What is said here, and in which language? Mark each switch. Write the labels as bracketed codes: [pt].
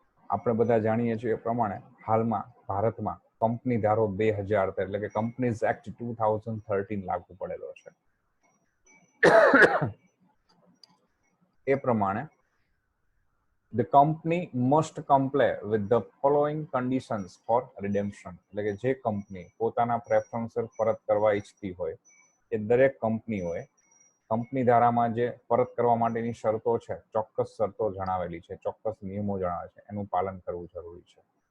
[gu] આપણે બધા જાણીએ છીએ એ પ્રમાણે હાલમાં ભારતમાં કંપની ધારો 2013 એટલે કે કંપનીઝ એક્ટ 2013 લાગુ પડેલો છે. એ પ્રમાણે [en] the company must comply with the following conditions for redemption. [gu] એટલે કે જે કંપની પોતાના પ્રેફરન્સ શેર પરત કરવા ઈચ્છતી હોય એ દરેક કંપનીઓએ કંપની ધારામાં જે પરત કરવા માટેની શરતો છે, ચોક્કસ શરતો જણાવેલી છે, ચોક્કસ નિયમો જણાવે છે, એનું પાલન કરવું જરૂરી છે.